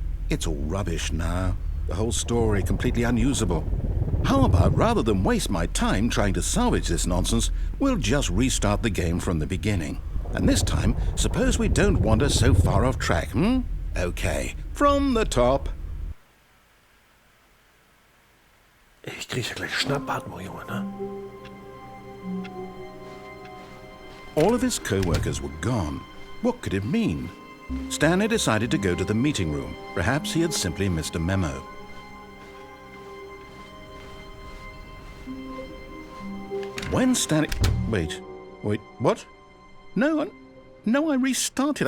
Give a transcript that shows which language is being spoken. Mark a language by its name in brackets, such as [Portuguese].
[English] It's all rubbish now. The whole story completely unusable. How about, rather than waste my time trying to salvage this nonsense, we'll just restart the game from the beginning. And this time, suppose we don't wander so far off track, Okay, from the top. [German] Ich krieg ja gleich Schnappatmung, Junge, ne? [English] All of his co-workers were gone. What could it mean? Stanley decided to go to the meeting room. Perhaps he had simply missed a memo. When Stanley... Wait, what? No, I restarted.